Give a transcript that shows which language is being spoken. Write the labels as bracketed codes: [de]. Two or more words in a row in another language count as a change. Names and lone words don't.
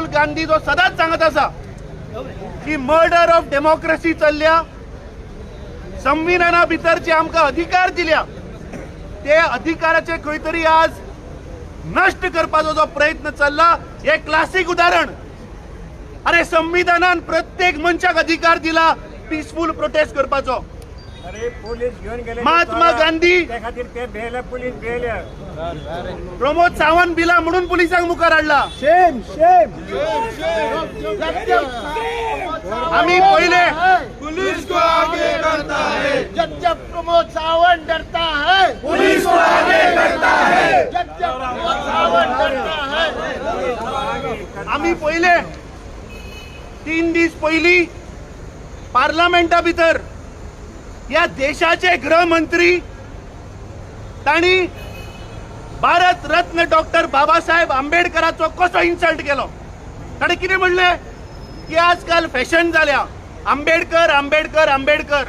[kok] गांधी जो सदांच सांगत आसा की [en] murder of democracy [kok] चल्ल्या संविधाना भितर जे आमकां अधिकार दिल्या ते अधिकाराचे खंय तरी आज नष्ट करपाचो जो प्रयत्न चल्ला हे क्लासिक उदाहरण अरे संविधानान प्रत्येक मनशाक अधिकार दिला [en] peaceful protest [kok] करपाचो महात्मा गांधी प्रमोद सावंत भिला म्हणून पुलिसांक मुखार हाडला [en] shame shame [mr] आम्ही पहिले [hi] पुलिस को आगे करता है, जब जब प्रमोद सावंत डरता है पुलिस को आगे करता है। जब जब प्रमोद सावंत डरता है [mr] आम्ही पहिले [kok] 3 दीस पयलीं पार्लमेंटा भितर या देशाचे गृहमंत्री ताणी भारत रत्न डॉक्टर बाबासाहेब आंबेडकरांचो कसो इन्सल्ट केलो. ताणें कितें म्हणलें की आजकाल फॅशन जाल्या आंबेडकर आंबेडकर आंबेडकर.